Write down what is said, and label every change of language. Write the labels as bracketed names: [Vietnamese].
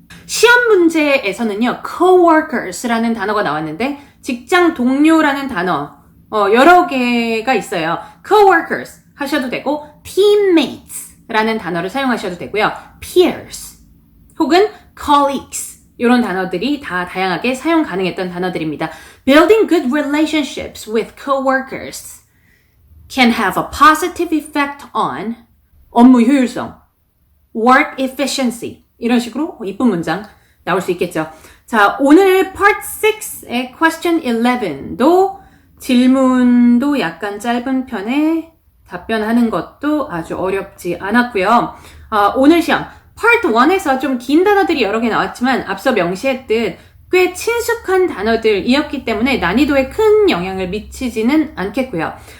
[Korean] 시험 문제에서는요, coworkers라는 단어가 나왔는데 직장 동료라는 단어 여러 개가 있어요. coworkers 하셔도 되고 teammates라는 단어를 사용하셔도 되고요. peers 혹은 colleagues 이런 단어들이 다 다양하게 사용 가능했던 단어들입니다. [English] Building good relationships with coworkers can have a positive effect on [Korean] 업무 효율성, [English] work efficiency 이런 식으로 이쁜 문장 나올 수 있겠죠. [Korean] 자, 오늘 Part 6의 Question 11도 질문도 약간 짧은 편에 답변하는 것도 아주 어렵지 않았고요. 오늘 시험 Part 1에서 좀 긴 단어들이 여러 개 나왔지만 앞서 명시했듯 꽤 친숙한 단어들이었기 때문에 난이도에 큰 영향을 미치지는 않겠고요.